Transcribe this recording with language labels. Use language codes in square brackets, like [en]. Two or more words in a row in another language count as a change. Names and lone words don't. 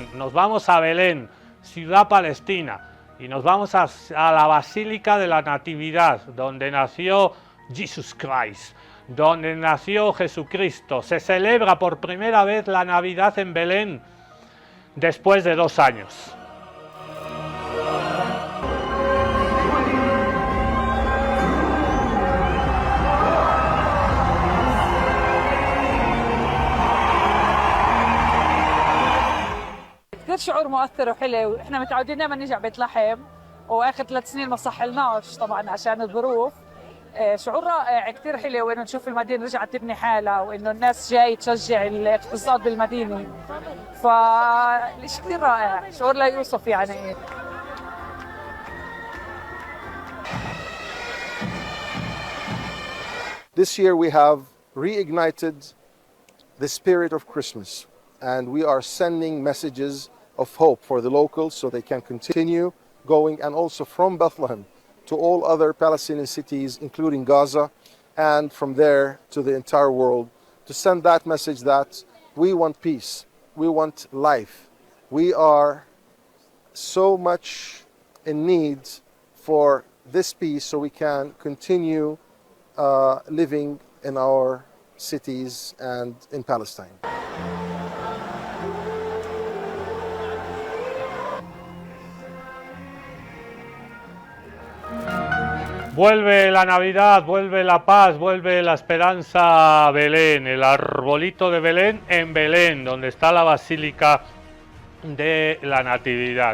[es] Nos vamos a Belén, ciudad palestina, y nos vamos a la Basílica de la Natividad, donde nació Jesus Christ, donde nació Jesucristo. Se celebra por primera vez la Navidad en Belén, después de 2 años. [ar] كثير شعور مؤثر وحلو، احنا متعودين دائما نيجي على بيت لحم واخر 3 سنين ما صحلناش طبعا عشان الظروف. شعور رائع كثير حلو انه نشوف المدينه رجعت تبني حالها وانه الناس جاي تشجع الاقتصاد بالمدينه، فالشيء كثير رائع، شعور لا يوصف يعني. [en] This year we have reignited the spirit of Christmas, and we are sending messages of hope for the locals so they can continue going, and also from Bethlehem to all other Palestinian cities, including Gaza, and from there to the entire world, to send that message that we want peace, we want life. We are so much in need for this peace so we can continue living in our cities and in Palestine. [es] Vuelve la Navidad, vuelve la paz, vuelve la esperanza a Belén, el arbolito de Belén en Belén, donde está la Basílica de la Natividad.